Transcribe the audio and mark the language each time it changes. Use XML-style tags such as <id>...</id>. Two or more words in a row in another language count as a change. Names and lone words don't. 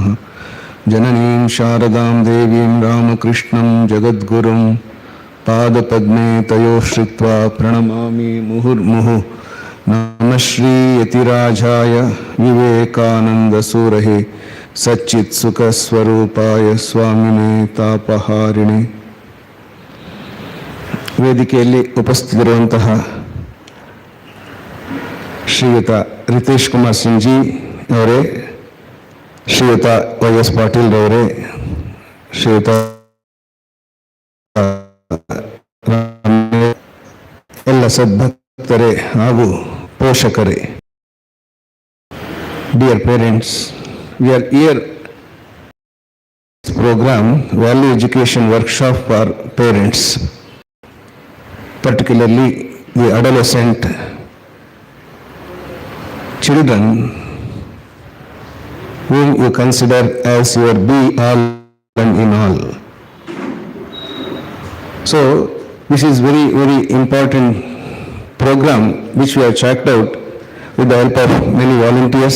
<sa>जननीं शारदां देवीं रामकृष्णं जगद्गुरुं पादपद्मे तयोः श्रित्वा प्रणमामि मुहुर्मुहुः. नमः श्री यतिराजाय विवेकानन्दसूरहे सच्चित्सुखस्वरूपाय स्वामिने तापहारिणे.</sa> <kn>ವೇದಿಕೆಯಲ್ಲಿ ಉಪಸ್ಥಿತರಿರುವಂತಹ ಶ್ರೀಯುತ ರಿತೇಶ್ ಕುಮಾರ್ ಸಿಂಗ್ ಜಿ ಅವರೇ, ಶ್ರೀಯುತ Y.S. ಪಾಟೀಲ್ ಅವರೇ, ಶ್ರೀಯುತ ಎಲ್ಲ ಸದ್ಭಕ್ತರೇ ಹಾಗೂ ಪೋಷಕರೇ,</kn> <en>dear parents, we are here program value education workshop for parents, particularly the adolescent children whom you consider as your be all and in all. So this is very, very important program which we have checked out with the help of many volunteers.</en>